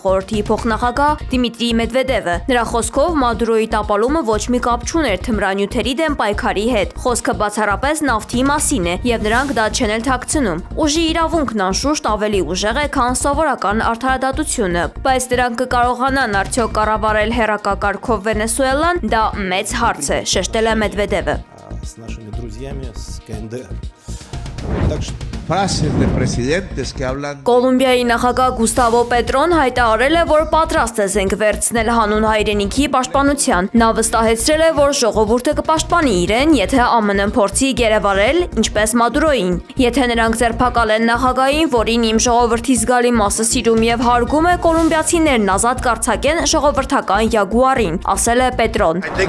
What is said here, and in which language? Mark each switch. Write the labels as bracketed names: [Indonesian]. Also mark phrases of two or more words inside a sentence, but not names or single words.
[Armenian] խորհրդի փոխնախագահ Դիմիտրի Մեդվեդևը։ Նրա խոսքով Մադուրոյի տապալումը ոչ մի կապ չուներ թմրանյութերի դեմ պայքարի հետ։ Խոսքը բացառապես նավթի մասին է եւ նրանք դա չեն էլ թաքցնում։ Ուժի իրավունքն անշուշտ ավելի ուժեղ է, քան սովորական արդարադատությունը, բայց դրանք կկարողանան արդյոք կառավարել հերակակարգով Վենեսուելան, դա մեծ հարց է, շեշտել է Մեդվեդևը։ [Russian] с нашими друзьями с КНДР. Так что [Armenian] Կոլումբիայի նախագահ Գուստավո Պետրոն հայտարարել է, որ պատրաստ է զենք վերցնել հանուն հայրենիքի պաշտպանության։ Նա վստահեցրել է, որ ժողովուրդը կպաշտպանի իրեն, եթե ԱՄՆ-ն փորձի գերեվարել, ինչպես Մադուրոյին։ Եթե նրանք ձերբակալեն նախագահին, որին իմ ժողովրդի զգալի մասը սիրում եւ հարգում է, կոլումբիացիներն ազատ կարձակեն ժողովրդական Յագուարին, ասել է Պետրոն։